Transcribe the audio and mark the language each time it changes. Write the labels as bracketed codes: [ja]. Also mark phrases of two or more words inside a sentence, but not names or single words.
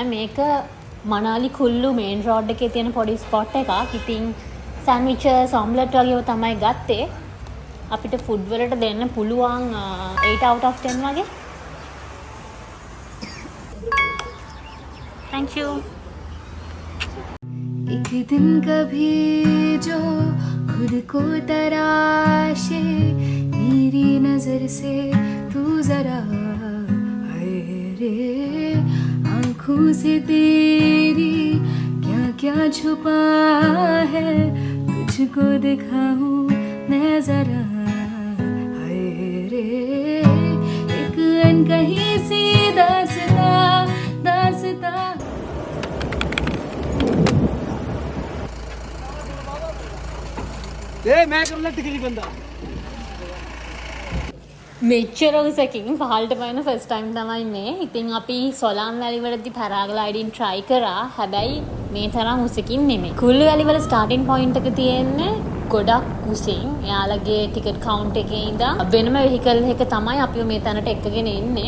[si] මේක මනාලි කුල්ලු [en] main road [si] එකේ තියෙන පොඩි ස්පොට් එකක්. ඉතින් [en] sandwiches, omelette [si] වගේ තමයි ගත්තේ. අපිට ෆුඩ් වලට දෙන්න පුළුවන් [en] 8 out of 10 [si] වගේ. [en] Thank you. [hi] एक दिन कभी जो खुद को तराशे मेरी नजर से तू जरा रे आँखों से तेरी क्या क्या छुपा है तुझको दिखाऊं मैं जरा हाय रे एक अनकही सी दास्तां मैं कर लगती किसी बंदा [si] මෙච්චර උසකින් පහළට පයින්න [en] first time [si] තමයි මේ. ඉතින් අපි සොලාම් වැලි වලදී පැරාග්ලයිඩින් try කරා. හැබැයි මේ තරම් උසකින් නෙමෙයි. කුල්ලු වැලි වල [en] starting point [si] එක තියෙන්නේ ගොඩක් උසින්. එයාලගේ [en] ticket count [si] එකේ ඉඳන් වෙනම වෙහිකල් එක තමයි අපිව මේ තැනට එක්කගෙන එන්නේ.